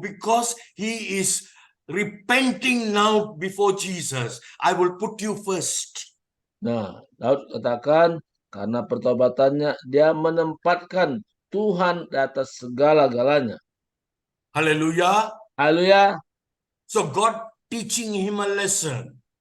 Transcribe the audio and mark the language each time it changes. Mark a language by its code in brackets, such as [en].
[en] Because he is repenting now before Jesus. I will put you first. [id] Nah, Daud katakan karena pertobatannya dia menempatkan Tuhan di atas segala-galanya. Haleluya. Haleluya. [en] So God teaching him a lesson.